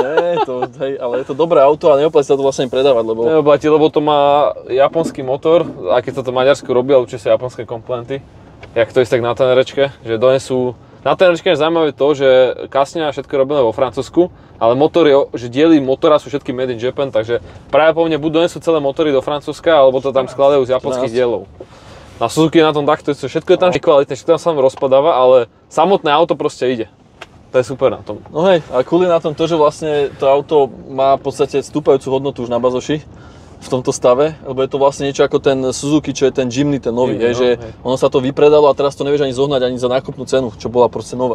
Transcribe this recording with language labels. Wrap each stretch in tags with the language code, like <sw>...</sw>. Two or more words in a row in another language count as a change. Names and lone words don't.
<sk>Ale je to dobré auto a neoplatí sa to vlastne predávať, lebo... Neoplatí, lebo to má japonský motor, aj keď sa to Maďarsko robí, ale určite sú japonské komponenty. Jak to isté tak na Tenerečke, že donesú... Na Tenerečke je zaujímavé to, že kasňa všetko je robené vo Francúzsku, ale motory, že diely motora sú všetky</sk> <en>made in Japan,</en> <sk>takže pravdepodobne buď donesú celé motory do Francúzska, alebo to tam skladajú z japonských dielov. Na Suzuki je na tom takto, všetko je tam kvalitné, všetko tam sa rozpadáva, ale samotné auto proste ide. To je super na tom. No hej, a cool je na tom to, že vlastne to auto má v podstate stúpajúcu hodnotu už na bazoši v tomto stave, lebo je to vlastne niečo ako ten Suzuki, čo je ten Jimny, ten nový, že ono sa to vypredalo a teraz to nevieš ani zohnať ani za nákupnú cenu, čo bola proste nová.</sk>